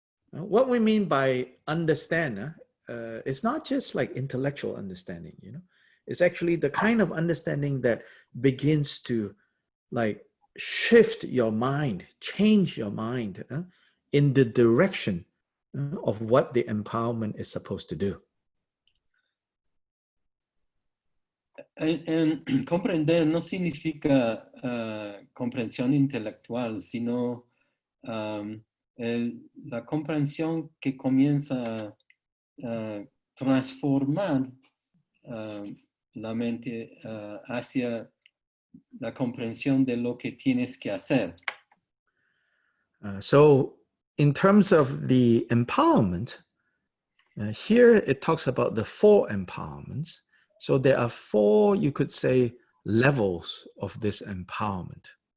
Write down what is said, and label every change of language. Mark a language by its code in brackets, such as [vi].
[en] What we mean by understand it's not just like intellectual understanding, It's actually the kind of understanding that begins to like shift your mind, change your mind in the direction of what the empowerment is supposed to do. [es] Comprender no significa comprensión intelectual, sino la comprensión que comienza a transformar la mente hacia la comprensión de lo que tienes que hacer. [en] So in terms of the empowerment, here it talks about the 4 empowerments. So there are 4, you could say, levels of this empowerment.